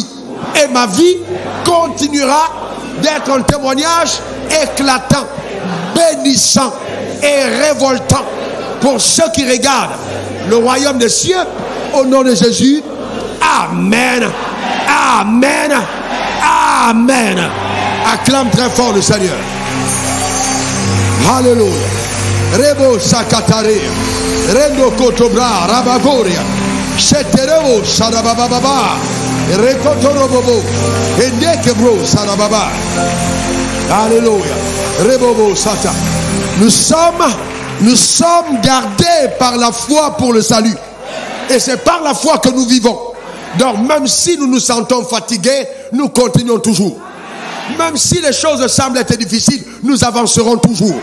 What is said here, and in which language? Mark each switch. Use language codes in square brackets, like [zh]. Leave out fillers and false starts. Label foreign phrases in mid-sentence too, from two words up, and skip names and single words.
[fr] Et ma vie continuera d'être un témoignage éclatant, bénissant et révoltant pour ceux qui regardent le royaume des cieux. Au nom de Jésus, Amen, Amen, Amen. Acclame très fort le Seigneur. Alléluia. Rebo sakatare, rendo kotobra, rabagoria, sheterebo sarabababa, rekotorobobo, endekebro sarababa. Alléluia. Rebobo sata. Nous sommes gardés par la foi pour le salut. Et c'est par la foi que nous vivons. Donc même si nous nous sentons fatigués, nous continuons toujours. Même si les choses semblent être difficiles, nous avancerons toujours.